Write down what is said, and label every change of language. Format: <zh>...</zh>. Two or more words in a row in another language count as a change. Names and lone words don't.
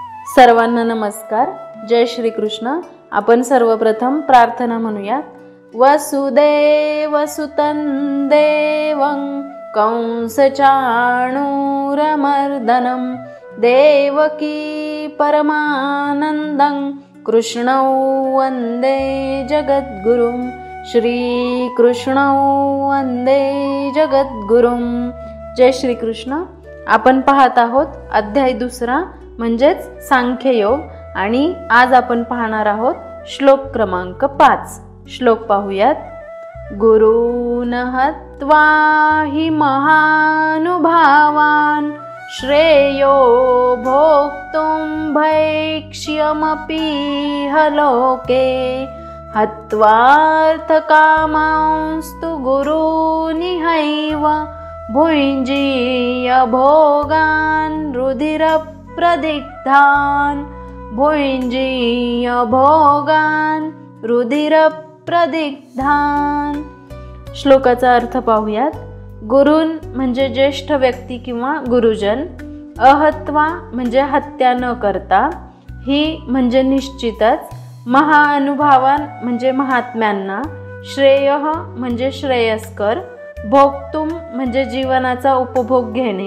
<mr>सर्वांना नमस्कार. जय श्री कृष्ण. आपण सर्वप्रथम प्रार्थना म्हणूयात.</mr> <sa>वसुदेवसुतं देवं कंसचाणूरमर्दनं देवकी परमानन्दं कृष्णौ वन्दे जगद्गुरुं. श्रीकृष्णौ वन्दे जगद्गुरुं. जय श्री कृष्ण.</sa> <mr>आपण पाहत आहोत अध्याय 2 म्हणजेच सांख्ययोग आणि आज आपण पाहणार आहोत श्लोक क्रमांक 5. श्लोक पाहूयात.</mr> <sa>गुरून् हत्वा हि महानुभावान् श्रेयो भोक्तुं भैक्ष्यमपीह लोके हत्वार्थकामांस्तु गुरूनिहैव भुञ्जीय भोगान् रुधिरप्रदिग्धान्. भुञ्जीय भोगान् रुधिरप्रदिग्धान्.</sa> <mr>श्लोकाचा अर्थ पाहूयात. गुरून् म्हणजे ज्येष्ठ व्यक्ती किंवा गुरुजन. अहत्वा म्हणजे हत्या न करता. ही म्हणजे निश्चितच. महाअनुभावान म्हणजे महात्म्यांना. श्रेयः म्हणजे श्रेयस्कर. भोक्तुम म्हणजे जीवनाचा उपभोग घेणे.</mr>